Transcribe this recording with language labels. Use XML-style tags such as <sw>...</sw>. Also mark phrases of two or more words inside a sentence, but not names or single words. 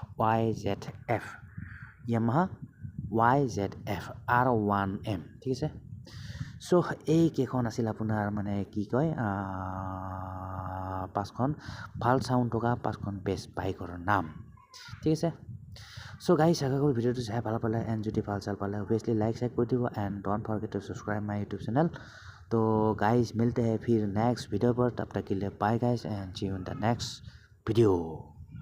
<as>YZF R1M ঠিক আছে চ' এই কেইখন আছিল আপোনাৰ মানে কি কয় পাঁচখন ভাল চাউণ্ড থকা পাঁচখন</as> <en>best bike</en> <as>নাম ঠিক আছে</as> <en>So guys,</en> <hi>अगर कोई वीडियो तो</hi> <as>চাই ভাল পালে and যদি ভাল চাল পালে</as> <en>obviously like</en> <as>কৰি দিব</as> <en>and don't forget to subscribe my YouTube channel. तो guys</en> <hi>मिलते हैं फिर</hi> <en>next video</en> <hi>पर तब तक के लिए</hi> <en>bye guys and see you in the next video.</en>